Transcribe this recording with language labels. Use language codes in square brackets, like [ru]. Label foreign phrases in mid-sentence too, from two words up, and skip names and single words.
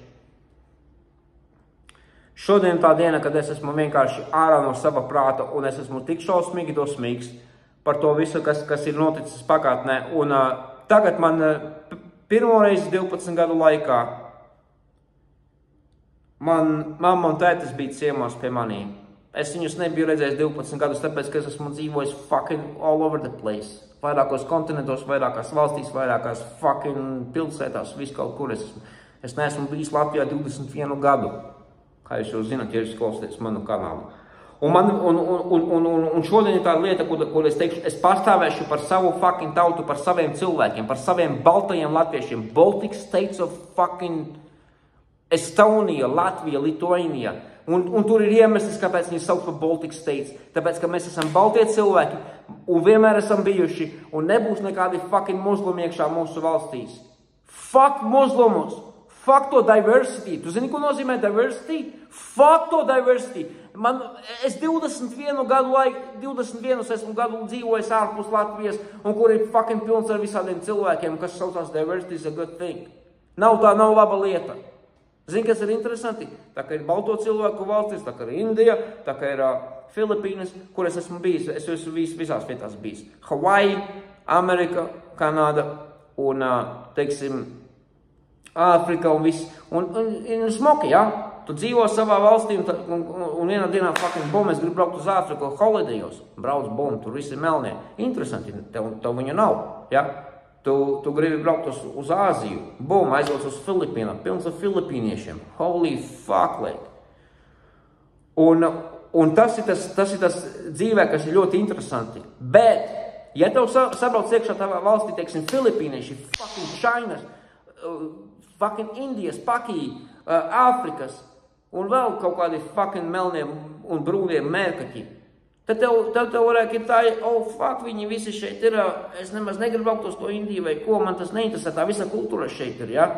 [lv] Šodien tā diena, kad es esmu vienkārši ārā no sava prāta un es esmu tik šausmīgi dosmīgs par to visu, kas ir noticis pagātnē. Un tagad man pirmoreiz 12 gadu laikā mamma un tētis bija ciemos pie manīm. Es viņus nebiju redzējis 12 gadus, tāpēc, ka es esmu dzīvojis [en] fucking all over the place. [lv] Vairākos kontinentos, vairākās valstīs, vairākās fucking pilsētās, visu kaut kur es neesmu bijis Latvijā 21 gadu. Kā jūs jau zināt, ja jūs klausāties manu kanālu. Un šodien ir tāda lieta, kur es teikšu, es pastāvēšu par savu fucking tautu, par saviem cilvēkiem, par saviem baltajiem latviešiem. [en] Baltic States of fucking Estonia, [lv] Latvija, Lituania. Un tur ir iemesls, kāpēc viņi sauc par [en] Baltic States. [lv] Tāpēc, ka mēs esam baltie cilvēki un vienmēr esam bijuši un nebūs nekādi fucking muslimi iekšā mūsu valstīs. Fuck muslimus! Fuck to diversity. Tu zini, ko nozīmē diversity? Fuck to diversity. Es 21 esmu gadu dzīvojis ārpus Latvijas, un kur ir fucking pilns ar visādiem cilvēkiem, kas saucās [en] diversity is a good thing. [lv] Nav laba lieta. Zini, kas ir interesanti? Tā kā ir balto cilvēku valstis, tā kā ir Indija, tā kā ir Filipīnas, kur es esmu bijis. Es esmu visās vietās bijis. Hawaii, Amerika, Kanāda un, teiksim, Āfrika un viss. Un smoki, ja? Tu dzīvo savā valstī un vienā dienā fucking bum, es gribu braukt uz Āfriku holidejos. Brauc bum, tur visi melnie. Interesanti, tev viņa nav, ja? Tu gribi braukt uz Āziju. Bum, aizvauc uz Filipīnām, pilns ar filipīniešiem. [en] Holy fuck, like. [lv] Un tas ir tas dzīvē, kas ir ļoti interesanti. Bet, ja tev sabrauc iekšā tavā valstī, teiksim, filipīnieši, fucking Chinas, fucking Indijas, Pakī, Āfrikas un vēl kaut kādi fucking melnie un brūnie mērkaķi, tad tev varētu ir tā, [en] oh fuck, [lv] viņi visi šeit ir, es nemaz negribu braukt uz to Indiju vai ko, man tas neinteresē, tā visa kultūra šeit ir, ja?